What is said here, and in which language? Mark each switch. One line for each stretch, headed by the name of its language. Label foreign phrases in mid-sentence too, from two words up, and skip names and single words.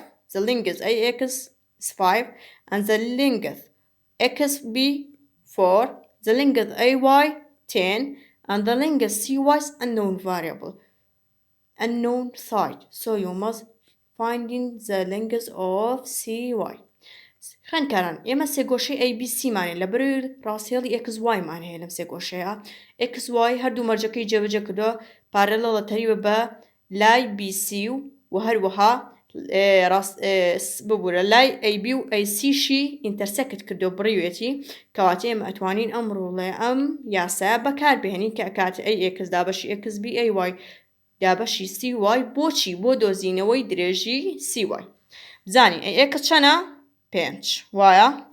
English: The length AX is 5 and the length XB 4. The length AY 10 and the length CY is unknown variable. Unknown side. So you must finding the length of CY.
Central Kurdish: خوێنکاران ئێمە سێ گۆشەی ABC مانێ لە بەروی ڕاستیێڵی XY مان هەیە لەم سێ گۆشەیە XY هەردوو مەرجەکەی جێبەجێ کردووە پارەلەڵە تەریوە بە لای BC و هەروەها ببوورە لای AB و ACشی ئینتەرسەکت کردو بڕیوێتی کەواتە ئێمە ئەتوانین ئەم ڕوڵێ ئەم یاسایە بەکاربهێنین کە ئەکاتە AX دابەشی XB AY دابەشی CY بۆچی بۆ دۆزینەوەی درێژی CY بزانین AX چەنە 5 وایە